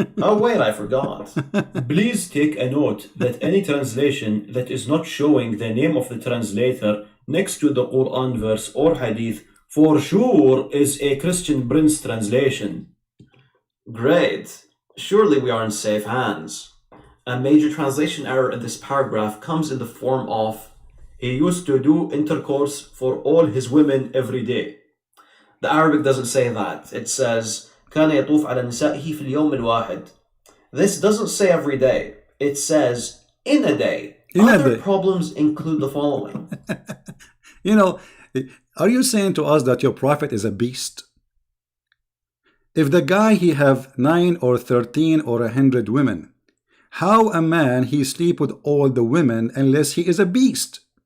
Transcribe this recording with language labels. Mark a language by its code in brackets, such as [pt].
[en] Oh, wait, I forgot. Please take a note that any translation that is not showing the name of the translator next to the Quran verse or hadith for sure is a Christian Prince translation. Great. Surely we are in safe hands. A major translation error in this paragraph comes in the form of he used to do intercourse for all his women every day. The Arabic doesn't say that. It says [ar] كان يطوف على نسائه في اليوم الواحد. [en] This doesn't say every day. It says in a day. Other problems include the following. You know, are you saying to us that your prophet is a beast? If the guy he have 9 or 13 or 100 women, how a man he sleep with all the women unless he is a beast?